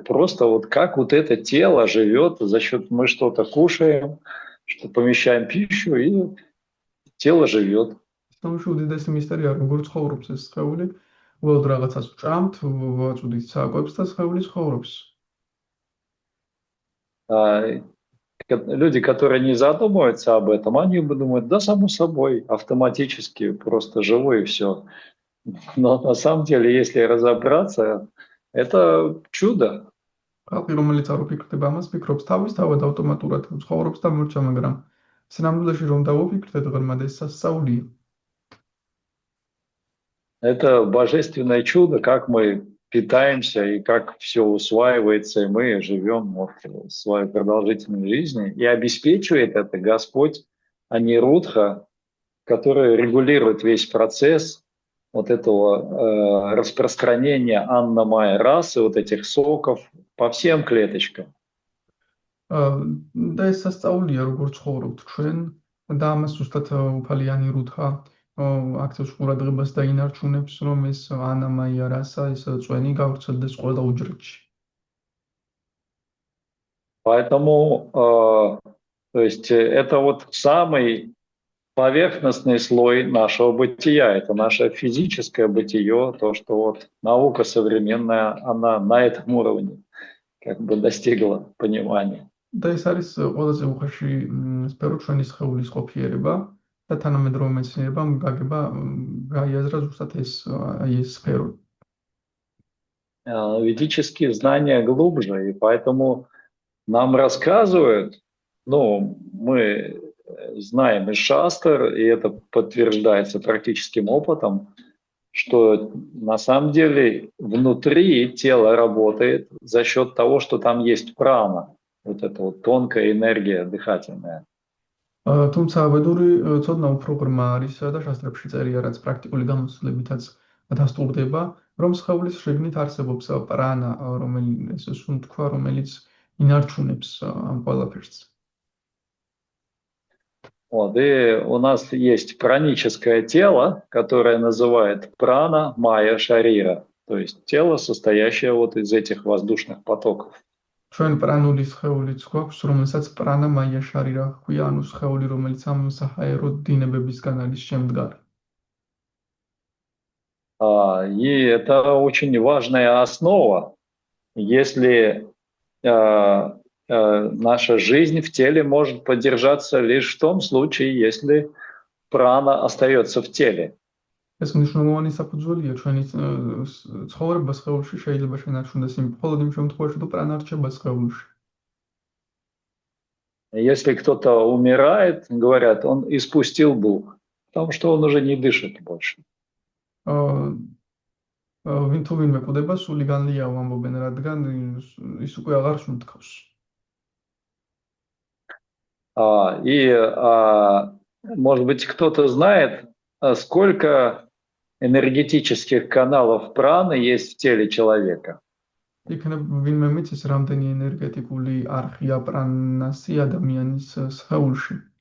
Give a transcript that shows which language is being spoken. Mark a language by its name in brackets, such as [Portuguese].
[Russian] Просто вот как вот это тело живет за счет, мы что-то кушаем, что помещаем пищу, и тело живет. [Georgian] სამში უდიდესი მისტერია, როგორ ცხოვრობს ეს სხეული. უბრალოდ რაღაცას ვჭამთ, ვაწვდით საკვებს და სხეული ცხოვრობს. [Russian] Люди, которые не задумываются об этом, они думают, да, само собой, автоматически, просто живу и все. Но на самом деле, если разобраться, это чудо. [Georgian] ხალხი, რომელიც არ უფიქრდება ამას, ფიქრობს თავისთავად ავტომატურად ცხოვრობს და მორჩა, მაგრამ სინამდვილეში რომ დავუფიქრდეთ, ღრმად ეს სასწაულია. [Russian] Это божественное чудо, как мы питаемся и как все усваивается, и мы живем свою продолжительную жизнь. И обеспечивает это Господь Анирудха, который регулирует весь процесс вот этого распространения анна-майя расы, вот этих соков по всем клеточкам. [Georgian] და ეს სასწაულია, როგორ ცხოვრობთ ჩვენ და ამას ზუსტად უფალიანი რუთხა აქცევს ყურადღებას და ინარჩუნებს, რომ ეს ანამაია რასა, ეს წვენი გავრცელდეს ყველა უჯრედში. [Russian] Поэтому, то есть это вот самый поверхностный слой нашего бытия, это наше физическое бытие, то, что вот наука современная, она на этом уровне как бы достигла понимания. [Georgian] და ეს არის ყველაზე უხეში სფერო ჩვენი სხეულის ყოფიერება და თანამედროვე მეცნიერებამ გაიაზრა ზუსტად ეს სფერო. [Russian] Ведические знания глубже, и поэтому нам рассказывают, мы знаем из шастр, и это подтверждается практическим опытом, что на самом деле внутри тело работает за счет того, что там есть прана, вот эта вот тонкая энергия дыхательная. [Georgian] თუმცა ვედური ცოდნა უფრო ღრმა არის და შასტრებში წერია, რაც პრაქტიკული გამოცდილებითაც დასტურდება, რომ სხეულის შიგნით არსებობს პრანა, რომელიც სუნთქვა, რომელიც ინარჩუნებს ამ ყველაფერს. [Russian] Вот, и у нас есть праническое тело, которое называют прана, майя, шарира. То есть тело, состоящее вот из этих воздушных потоков. [Georgian] ჩვენ პრანული სხეულიც გვაქვს, რომელსაც პრანა მაია შარირა ჰქვია, ანუ სხეული, რომელიც ამ საჰაერო დინებებისგან არის შემდგარი. [Russian] И это очень важная основа, если наша жизнь в теле может поддержаться лишь в том случае, если прана остается в теле. [Georgian] ეს მნიშვნელოვანი საფუძველია ჩვენი ცხოვრება სხეულში შეიძლება შენარჩუნდეს მხოლოდ იმ შემთხვევაში, თუ პრანა რჩება სხეულში. [Russian] Если кто-то умирает, говорят, он испустил дух, потому что он уже не дышит больше. [Georgian] ვინ თუ ვინმე კვდება, სული განლიაო ამბობენ, რადგან ის უკვე აღარ სუნთქავს. [Russian] И, может быть, кто-то знает, сколько энергетических каналов праны есть в теле человека. [Georgian] იქნებ ვინმე მიცის, რამდენი ენერგეტიკული არხია პრანასი ადამიანის სხეულში.